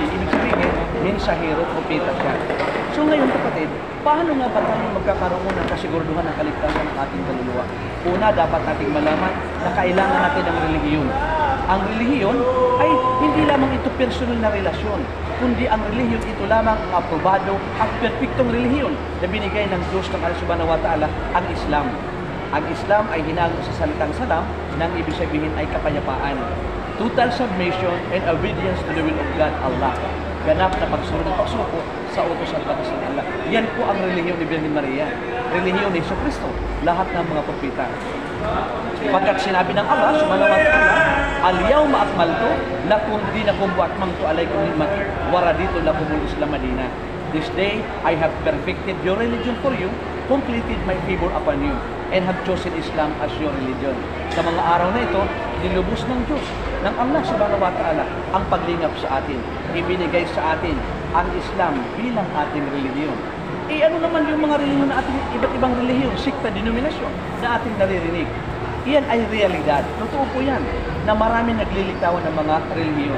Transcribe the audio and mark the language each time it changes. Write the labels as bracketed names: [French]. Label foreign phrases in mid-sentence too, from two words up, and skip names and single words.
[Filipino] Ibig sabihin, mensahero, propeta siya. So ngayon kapatid, paano nga ba tayo magkakaroon ng kasiguraduhan ng kaligtasan ng ating kaluluwa? Una, dapat nating malaman na kailangan natin ng relihiyon. Ang relihiyon ay hindi lamang ito personal na relasyon, kundi ang relihiyon ito lamang ang aprobado at perpektong relihiyon na binigay ng Diyos ng Allah [Arabic] سبحانه وتعالى, [Filipino] ang Islam. Ang Islam ay hinango sa salitang salam nang ibig sabihin ay kapayapaan. [English] Total submission and obedience to the will of God, Allah. [Filipino] Ganap na pagsunod at pagsuko sa utos at batas ng Allah. Yan po ang relihiyon ni Birhen Maria. Relihiyon ni Jesucristo, lahat ng mga propeta. Pagkat sinabi ng Allah [Arabic] سبحانه وتعالى, اليوم أكملت لكم دينكم وأتممت عليكم نعمتي ورضيت لكم الإسلام دينا. [English] This day I have perfected your religion for you, completed my favor upon you, and have chosen Islam as your religion. [Filipino] Sa mga araw na ito, nilubos ng Diyos, ng Allah [Arabic] سبحانه وتعالى, [Filipino] ang paglingap sa atin. Ibinigay sa atin ang Islam bilang ating religiyon. Ano naman yung mga relihiyon na ating iba't ibang relihiyon, sikta, denominasyon na ating naririnig? Iyan ay realidad. Totoo po yan, na marami naglilitawan ng mga relihiyon.